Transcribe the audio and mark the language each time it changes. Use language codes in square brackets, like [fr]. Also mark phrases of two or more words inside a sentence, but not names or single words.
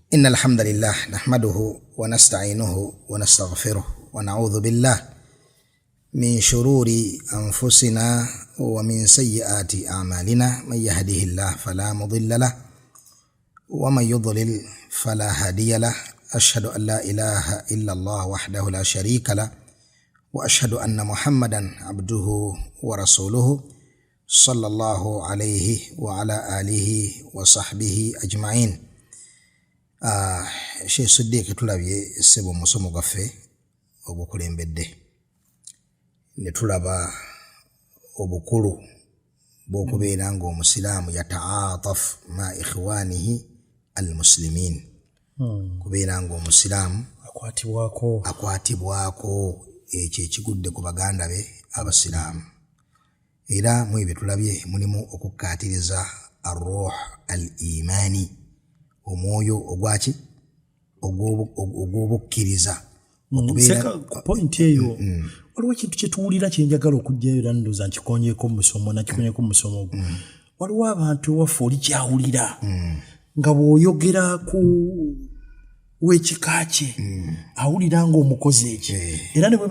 [ar] إن الحمد لله نحمده ونستعينه ونستغفره ونعوذ بالله من شرور أنفسنا ومن سيئات أعمالنا من يهده الله فلا مضل له ومن يضلل فلا هادي له أشهد أن لا إله إلا الله وحده لا شريك له وأشهد أن محمدا عبده ورسوله صلى الله عليه وعلى آله وصحبه أجمعين. [lg] Sheikh Siddiq tulabye sebo musomo gaffe obukulembedde ne tulaba obukulu bw'okubeera ng'omusiraamu [ar] يتعاطف مع إخوانه المسلمين, [lg] kubeera ng'omusiraamu akwatibwako ekyo ekigudde ku baganda be abasiraamu. Era mu ebyo tulabye mulimu okukkaatiriza [ar] الروح الإيماني, [lg] omwoyo ogwaki ogw'obukkiriza. Seka ku point eyo waliwo ekintu kye tuwulira kye njagala okujjayo era ndowooza nkikonyeeko mu musomo nakikonyeeko mu musomo ogwo. Waliwo abantu ewaffe oli kyawulira nga bw'oyogera ku w'ekika kye awulira ng'omukozi ekyo era ne bwe